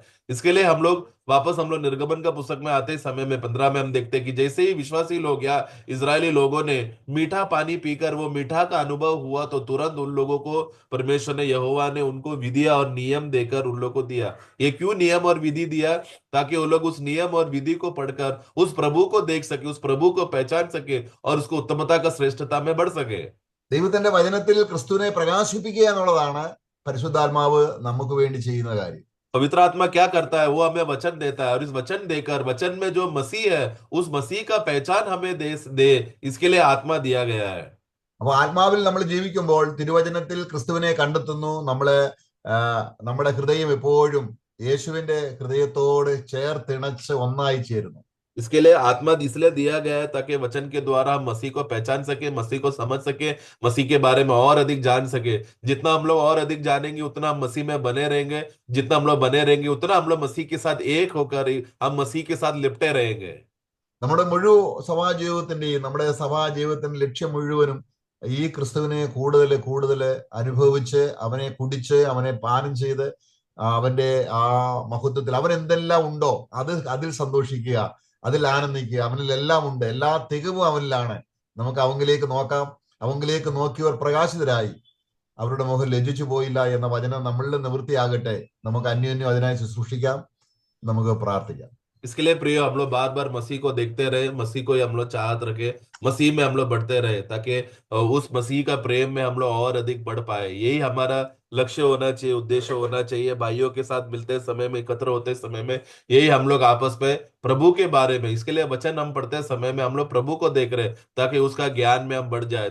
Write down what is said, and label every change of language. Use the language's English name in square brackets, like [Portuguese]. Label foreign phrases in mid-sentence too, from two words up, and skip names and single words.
[Hindi] इसके लिए हम लोग निर्गमन का पुस्तक में आते समय में 15 में हम देखते हैं कि जैसे ही विश्वासी लोग या इजरायली लोगों ने मीठा पानी पीकर वो मीठा का अनुभव हुआ, तो तुरंत उन लोगों को परमेश्वर ने, यहोवा ने उनको विधि और नियम देकर उन लोगों को दिया। ये क्यों नियम और विधि दिया? ताकि वो लोग उस नियम और विधि को पढ़कर उस प्रभु को देख सके, उस प्रभु को पहचान सके और उसको उत्तमता का श्रेष्ठता में बढ़ सके। [Malayalam] ദൈവത്തിന്റെ വചനത്തിൽ ക്രിസ്തുവിനെ പ്രകാശിപ്പിക്കുക എന്നുള്ളതാണ് പരിശുദ്ധാത്മാവ് നമുക്ക് വേണ്ടി ചെയ്യുന്ന കാര്യം. [Hindi] पवित्र आत्मा क्या करता है? वो हमें वचन देता है, और इस वचन देकर, वचन में जो मसीह है, उस मसीह का पहचान हमें दे इसके लिए आत्मा दिया गया है। [Malayalam] അപ്പൊ ആത്മാവിൽ നമ്മൾ ജീവിക്കുമ്പോൾ തിരുവചനത്തിൽ ക്രിസ്തുവിനെ കണ്ടെത്തുന്നു. നമ്മുടെ ഹൃദയം എപ്പോഴും യേശുവിന്റെ ഹൃദയത്തോട് ചേർത്തിണച്ച് ഒന്നായി ചേരുന്നു. [Hindi] इसके लिए आत्मा इसलिए दिया गया है ताकि वचन के द्वारा हम मसीह को पहचान सके, मसीह को समझ सके, मसीह के बारे में और अधिक जान सके। जितना हम लोग और अधिक जानेंगे उतना हम मसीह में बने रहेंगे, जितना हम लोग बने रहेंगे उतना हम लोग मसीह के साथ एक होकर हम मसीह के साथ लिपटे रहेंगे। [Malayalam] നമ്മുടെ നമ്മുടെ സഭാജീവിതത്തിന്റെ ലക്ഷ്യം മുഴുവനും ഈ ക്രിസ്തുവിനെ കൂടുതൽ കൂടുതൽ അനുഭവിച്ച് അവനെ കുടിച്ച് അവനെ പാനം ചെയ്ത് അവന്റെ ആ മഹത്വത്തിൽ അവൻ എന്തെല്ലാം ഉണ്ടോ അതിൽ സന്തോഷിക്കുക, അതിൽ ആനന്ദിക്കുക. അവനിലെല്ലാം ഉണ്ട്, എല്ലാ തികവും അവനിലാണ്. നമുക്ക് അവങ്കിലേക്ക് നോക്കാം. അവങ്കിലേക്ക് നോക്കിയവർ പ്രകാശിതരായി, അവരുടെ മുഖം ലജ്ജിച്ചു പോയില്ല എന്ന വചനം നമ്മളിൽ നിവൃത്തിയാകട്ടെ. നമുക്ക് അന്യോന്യം അതിനായി ശുശ്രൂഷിക്കാം. നമുക്ക് പ്രാർത്ഥിക്കാം. [Hindi] इसके लिए प्रिय, हम लोग बार बार मसीह को देखते रहे, मसीह को ही हम लोग चाहत रखे, मसीह में हम लोग बढ़ते रहे, ताकि उस मसीह का प्रेम में हम लोग और अधिक बढ़ पाए। यही हमारा लक्ष्य होना चाहिए, उद्देश्य होना चाहिए। भाइयों के साथ मिलते समय में, एकत्र होते समय में, यही हम लोग आपस में प्रभु के बारे में, इसके लिए वचन हम पढ़ते समय में हम लोग प्रभु को देख रहे हैं ताकि उसका ज्ञान में हम बढ़ जाए।